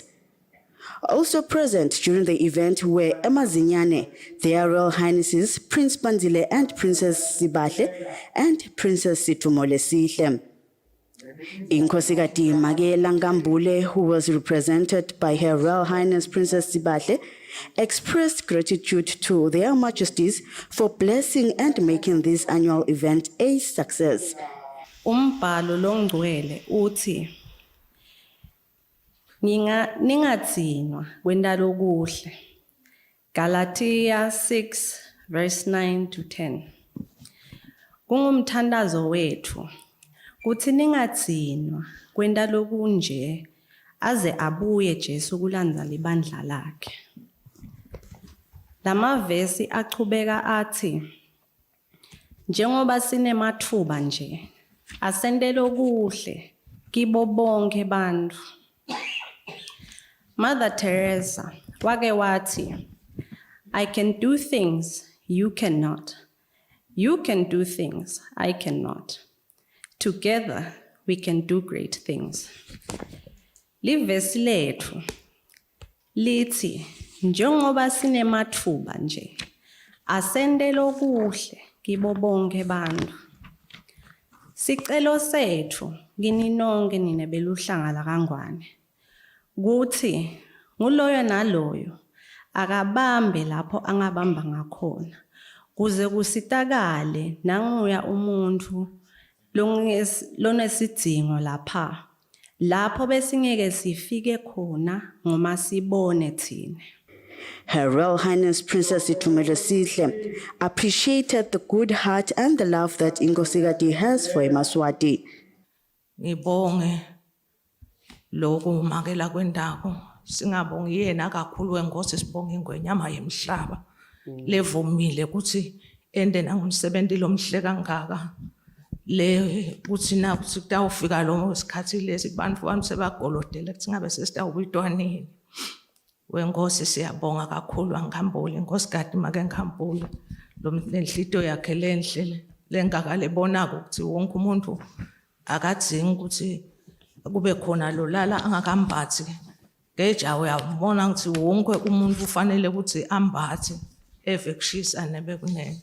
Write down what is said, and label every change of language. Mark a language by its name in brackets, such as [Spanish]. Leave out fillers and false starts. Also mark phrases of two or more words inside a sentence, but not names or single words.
[English] Also present during the event were Manzini, their Royal Highnesses Prince Manzini and Princess Sibahle and Princess Situmolesihle. Inkosikati Nkambule, who was represented by Her Royal Highness Princess Sibahle, expressed gratitude to their Majesties for blessing and making this annual event a success. [Swati] Umbhalo longcwele uthi ningatsinwa kwendalo kuhle. [English] Galatia 6 verse 9 to 10. [Swati] Kungumthandazo wethu kuthi ningatsinwa kwendalo kunje aze abuye Jesu kulandza libandla lakhe. Lamavesi achubeka athi njengoba sinemathuba nje asendelo kuhle kibo bonke bantfu. [English] Mother Teresa [Swati] wake wati, [English] I can do things you cannot. You can do things I cannot. Together we can do great things. [Swati] Livesi lethu lithi njengoba sinemathuba nje asendelo kuhle kibo bonke bantfu. Sicelo sethu kini nonke nina beluhlanga kangwane kuthi nguloyo naloyo akabambe lapho angabamba ngakhona kuze kusitakale nanguya umuntu lonesidingo lapho besingeke sifike khona ngoma sibone thina. [English] Her Royal Highness Princess Buthelezi appreciated the good heart and the love that Inkosikati has for eMaswati. [Swati] Ngibonge lokhu makela kwendako singabongi yena kakhulu wenkosi sibonge ingwenyama yemhlaba levumile ukuthi ende nangumsebenzi lomhle kangaka le kuthi na kuthi kutawufika lo sikhathi lesi bantu bami sebagolodela kuthi ngabe sesitawubitwanini wenkosi siyabonga kakhulu angihambule inkosikazi make ngihambule lo lenhlito yakhe lenhle lengakale bonaka ukuthi wonke umuntu akadzingi ukuthi kube khona lo lala angakambathi ngejawu uyabona ukuthi wonke umuntu ufanele ukuthi ambathe eve kushisa nebekunene.